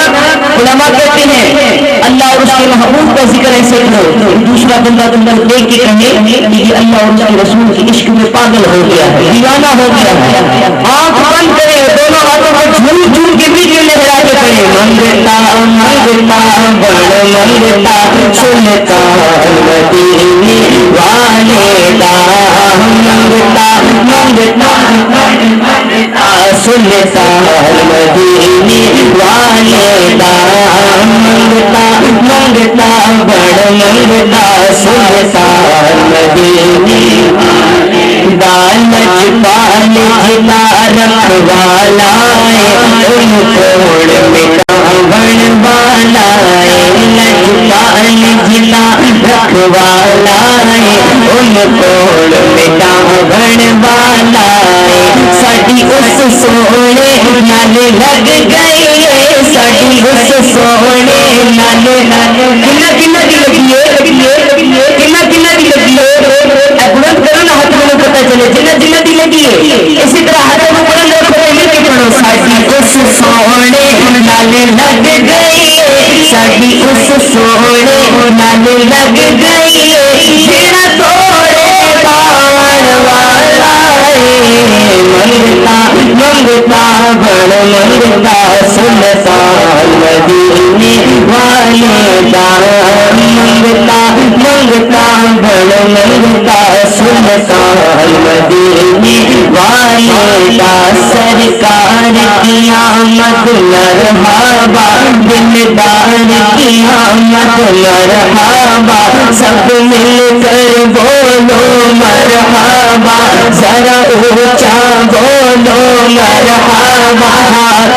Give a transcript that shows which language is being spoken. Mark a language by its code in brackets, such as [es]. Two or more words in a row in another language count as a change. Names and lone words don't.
[ur] علماء کہتے ہیں اللہ اور اس کے محبوب کا ذکر ایسے کرو دوسرا بندہ تم کو دیکھ کے کہے کہ اللہ اور اس کے رسول کے عشق میں پاگل ہو گیا ہے، دیوانہ ہو گیا ہے۔ آنکھ بند کرے، دونوں ہاتھوں پر جھوم جھوم کے بیچ میں لہرا کے پڑھے، [pa] منگتا منگتا بڑ منگتا سنتا مدینے والے دا، منگتا منگتا منگتا سنتا مدینے والے دا، منگتا منگتا بڑ منگتا سنتا مدینے والے دا، لج پال جلا رکھوالا ان کوڑ مٹا بن والا، لج پال جلا رکھوالا ان کوڑ مٹا بن والا، ساڈی اس سونے نال لگ گئی، ساڈی اس سونے نال کنا کنا دی لگیے کنا کنا دی لگیے، [ur] بلند کرو نا ہاتھ میں پتہ چلے [pa] جنہ جنہ دی لگیے، [ur] اسی طرح ہاتھ میں بلند رکھو مل کے پڑھو، [pa] ساڈی اس سونے نال لگ گئی، ساڈی اس سونے نال لگ گئی، جڑا توڑے پاون والا منگتا منگتا بڑ منگتا سنتا مدینے والے دا، منگتا منگتا بڑ منگتا سنتا مدینے والے [ur] دا، سرکار کی آمد مرحبا، دلدار کی آمد مرحبا، سب مل کر بولو مرحبا، ذرا اونچا بولو مرحبا، ہاتھ